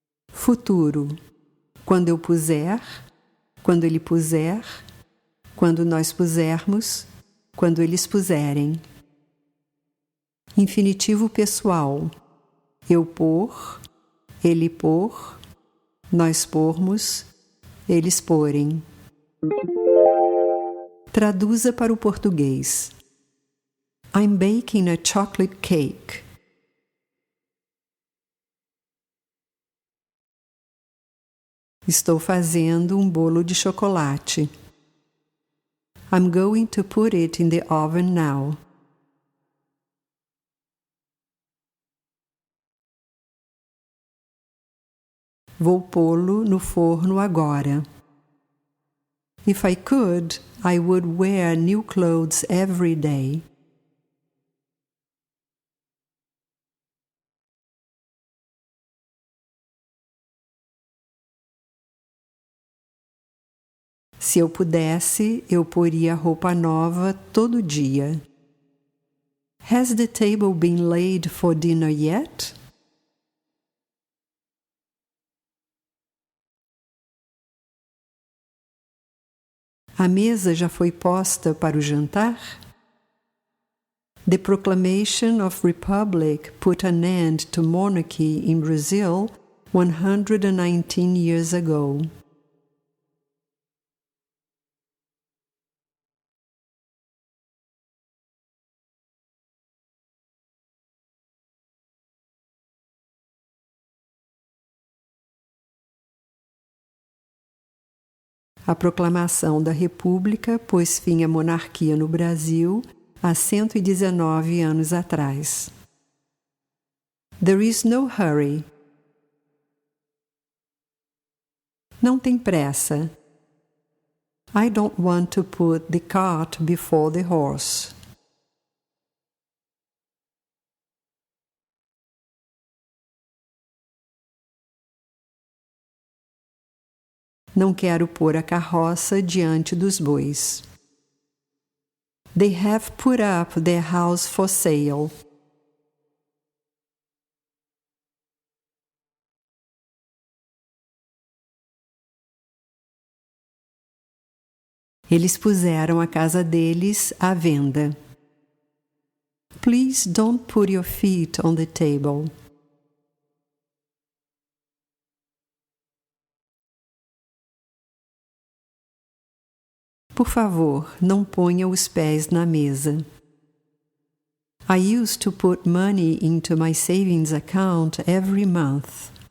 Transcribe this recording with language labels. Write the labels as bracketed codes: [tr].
[pt] Futuro, quando eu puser, quando ele puser, quando nós pusermos, quando eles puserem. Infinitivo pessoal, eu pôr, ele pôr, nós pormos, eles porem. Traduza para o português. [en] I'm baking a chocolate cake. [pt] Estou fazendo um bolo de chocolate. [en] I'm going to put it in the oven now. [pt] Vou pô-lo no forno agora. [en] If I could, I would wear new clothes every day. [pt] Se eu pudesse, eu poria roupa nova todo dia. [en] Has the table been laid for dinner yet? [pt] A mesa já foi posta para o jantar? [en] The proclamation of republic put an end to monarchy in Brazil 119 years ago. [pt] A proclamação da República pôs fim à monarquia no Brasil há 119 anos atrás. [en] There is no hurry. [pt] Não tem pressa. [en] I don't want to put the cart before the horse. [pt] Não quero pôr a carroça diante dos bois. [en] They have put up their house for sale. [pt] Eles puseram a casa deles à venda. [en] Please don't put your feet on the table. [pt] Por favor, não ponha os pés na mesa. [en] I used to put money into my savings account every month.